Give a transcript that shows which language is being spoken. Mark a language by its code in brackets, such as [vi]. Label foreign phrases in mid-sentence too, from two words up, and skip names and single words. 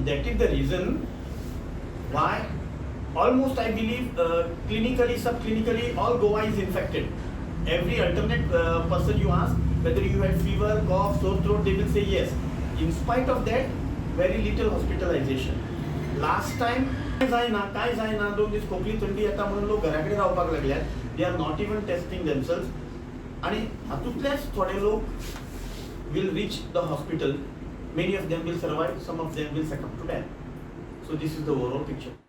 [en] That is the reason why almost I believe clinically, subclinically, all Goa is infected. Every alternate person you ask, whether you had fever, cough, sore throat, they will say yes. In spite of that, very little hospitalization. Last time, [kok] काय जायना 2 दिवस खोकली थंडी येता म्हणून लोक घराकडे रावपाक लागल्यात. [en] They are not even testing themselves. [kok] आणि हातूंतलेच थोडे लोक [en] will reach the hospital. Many of them will survive, some of them will succumb to death. So this is the overall picture.